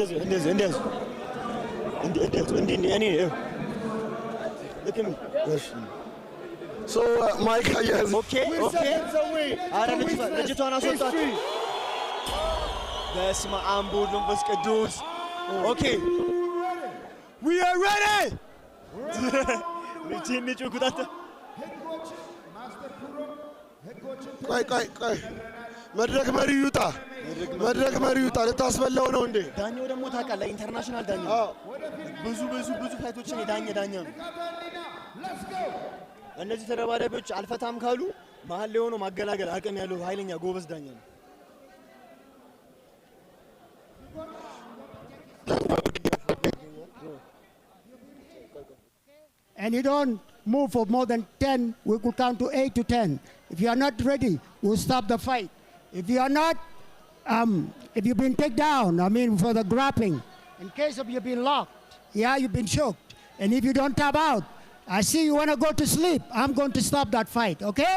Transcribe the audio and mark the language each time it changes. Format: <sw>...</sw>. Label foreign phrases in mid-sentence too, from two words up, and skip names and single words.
<am>ማይክ አያያዝ ኦኬ አረ ልጅቷን አስወጣት።</am> <gez>በስመ አብ ወወልድ ወመንፈስ ቅዱስ።</gez> <am>ኦኬ</am> <en>we are ready</en> <am>ልጅን ጩኩታታ ቆይ መድረክ መሪው ይውጣ። ልታስበላው ነው እንዴ? ዳኛው ደግሞ ታውቃለህ፣ ኢንተርናሽናል ዳኛ ብዙ ፋይቶችን የዳኛ ነው። እነዚህ ተደባዳቢዎች አልፈታም ካሉ መሀል ላይ ሆኖ ማገላገል አቅም ያለው ኃይለኛ ጎበዝ ዳኛ ነው።</am> <en>And you don't move for more than 10, we could count to 8 to 10. If you are not ready, we'll stop the fight. If you are not, if you've been taken down, for the grappling, in case of you've been locked, you've been choked, and if you don't tap out, I see you want to go to sleep, I'm going to stop that fight, okay?</en>